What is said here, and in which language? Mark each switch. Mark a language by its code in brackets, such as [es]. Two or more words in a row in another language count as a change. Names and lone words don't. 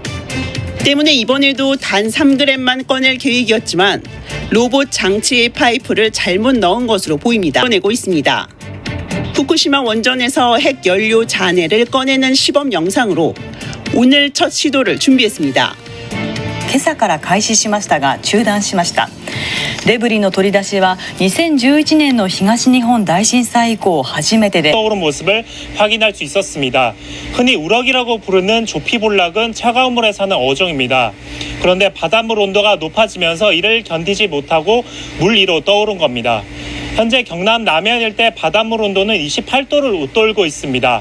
[ko] 때문에 이번에도 단 3g만 꺼낼 계획이었지만 로봇 장치의 파이프를 잘못 넣은 것으로 보입니다. 꺼내고 있습니다. 후쿠시마 원전에서 핵 연료 잔해를 꺼내는 시범 영상으로 오늘 첫 시도를 준비했습니다. [ja] 今朝から開始しましたが中断しました。デブリの取り出しは2011年の東日本大震災以降初めてで [ko] 떠오른 모습을 확인할 수 있었습니다. 흔히 우럭이라고 부르는 조피볼락은 차가운 물에 사는 어종입니다. 그런데 바닷물 온도가 높아지면서 이를 견디지 못하고 물 위로 떠오른 겁니다. 현재 경남 남해안 일대 바닷물 온도는 28도를 웃돌고 있습니다.